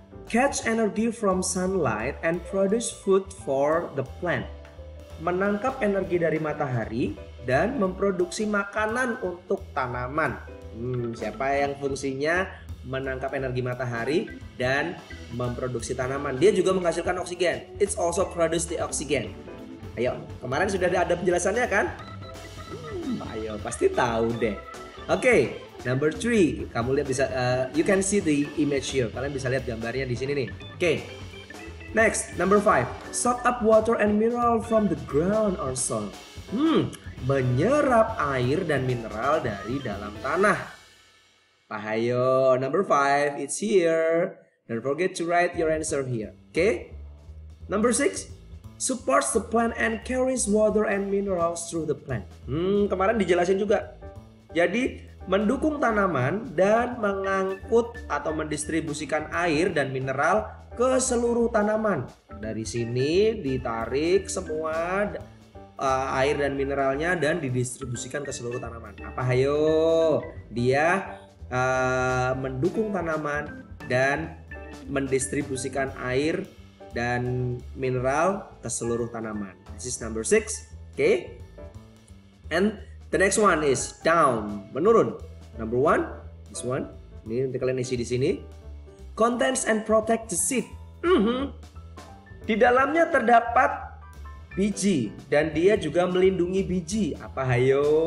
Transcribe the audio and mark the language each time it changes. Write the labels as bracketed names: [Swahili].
[English] Catch energy from sunlight and produce food for the plant. [Indonesian] Menangkap energi dari matahari dan memproduksi makanan untuk tanaman. Siapa yang fungsinya menangkap energi matahari dan memproduksi tanaman? Dia juga menghasilkan oksigen. [English] It's also produce the oxygen. [Indonesian] Ayo, kemarin sudah ada penjelasannya kan? Ayo, pasti tahu deh. Oke, [English] number 3. [Indonesian] Kamu lihat bisa, [English] you can see the image here. [Indonesian] Kalian bisa lihat gambarnya di sini nih. Oke. [English] Next, number 5. Soak up water and mineral from the ground or soil. [Indonesian] Menyerap air dan mineral dari dalam tanah. Pahayo, [English] number 5, it's here. Don't forget to write your answer here. Okay? Number 6, supports the plant and carries water and minerals through the plant. [Indonesian] Kemarin dijelasin juga. Jadi, mendukung tanaman dan mengangkut atau mendistribusikan air dan mineral ke seluruh tanaman. Dari sini ditarik semua air dan mineralnya dan didistribusikan ke seluruh tanaman. Apa hayo? Dia mendukung tanaman dan mendistribusikan air dan mineral ke seluruh tanaman. [English] This is number 6. Okay? And the next one is down, [Indonesian] menurun. [English] Number 1, this one. [Indonesian] Ini nanti kalian isi di sini. [English] Contains and protect the seed. [Indonesian] Di dalamnya terdapat biji dan dia juga melindungi biji. Apa hayo?